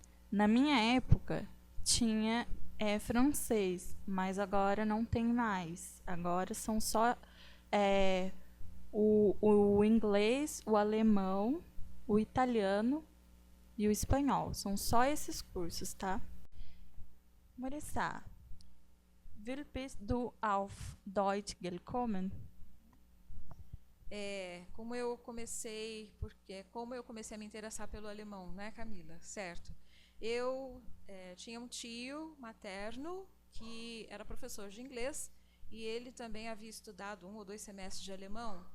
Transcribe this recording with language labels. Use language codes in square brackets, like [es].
[pt] Na minha época, tinha francês, mas agora não tem mais. Agora são só o inglês, o alemão, o italiano e o espanhol. São só esses cursos, tá? [de] Marissa, wie bist du auf Deutsch gekommen? [pt] Como eu comecei a me interessar pelo alemão, né, Camila? Certo. Eu tinha um tio materno que era professor de inglês e ele também havia estudado 1 ou 2 semestres de alemão.